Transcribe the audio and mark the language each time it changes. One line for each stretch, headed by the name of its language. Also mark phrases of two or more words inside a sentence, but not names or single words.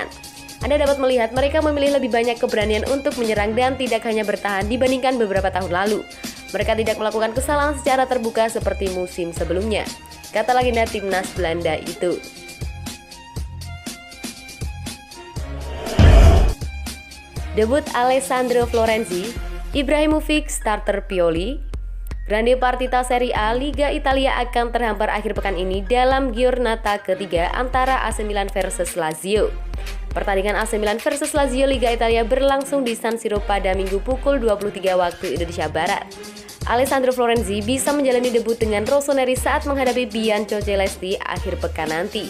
Indonesian: Anda dapat melihat mereka memilih lebih banyak keberanian untuk menyerang dan tidak hanya bertahan dibandingkan beberapa tahun lalu. Mereka tidak melakukan kesalahan secara terbuka seperti musim sebelumnya, kata legenda timnas Belanda itu. Debut Alessandro Florenzi, Ibrahimovic starter Pioli.
Italian: Grande Partita
Indonesian: Serie A Liga Italia akan terhampar akhir pekan ini dalam giornata ketiga antara AC Milan versus Lazio. Pertandingan AC Milan versus Lazio Liga Italia berlangsung di San Siro pada Minggu pukul 23 waktu Indonesia Barat. Alessandro Florenzi bisa menjalani debut dengan rossoneri saat menghadapi Bianco Celesti akhir pekan nanti.